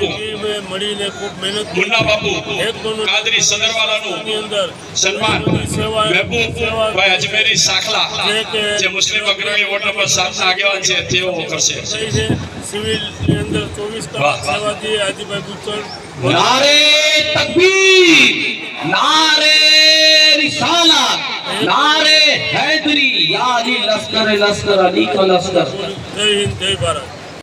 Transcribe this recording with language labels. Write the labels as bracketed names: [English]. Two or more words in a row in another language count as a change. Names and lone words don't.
[Gujarati] મળીને ખૂબ મહેનત મુન્ના બાપુ, કાદરી સદરવાલાનું સન્માન મહેબૂબભાઈ અજમેરી સાખલા, જે મુસ્લિમ અગ્રણી વોર્ડ નંબર 7 ના આગેવાન છે, તેઓ કરશે. સિવિલની અંદર 24 કલાક સેવા દીએ હાજીભાઈ બુચડ. [Hindi] नारे तकबीर, नारे रिसालत, नारे हैदरी, या अली लश्कर लश्कर, अली का लश्कर. जय हिंद, जय भारत.